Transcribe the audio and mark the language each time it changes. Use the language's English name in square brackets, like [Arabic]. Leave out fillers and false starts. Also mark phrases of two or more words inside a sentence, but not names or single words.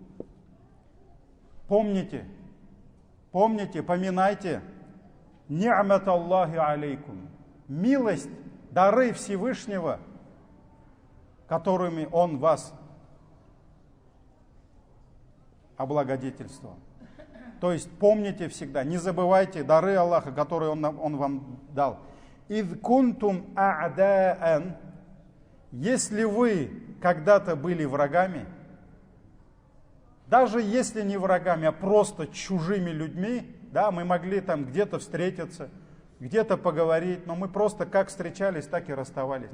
[Russian] Помните, поминайте [Arabic] «نعمة الله عليكم». [Russian] Милость, дары Всевышнего, которыми Он вас облагодетельствовал. То есть помните всегда, не забывайте дары Аллаха, которые Он вам дал. [Arabic] «إذ كنتم أعداء». [Russian] Если вы когда-то были врагами, даже если не врагами, а просто чужими людьми, да, мы могли там где-то встретиться, где-то поговорить, но мы просто как встречались, так и расставались.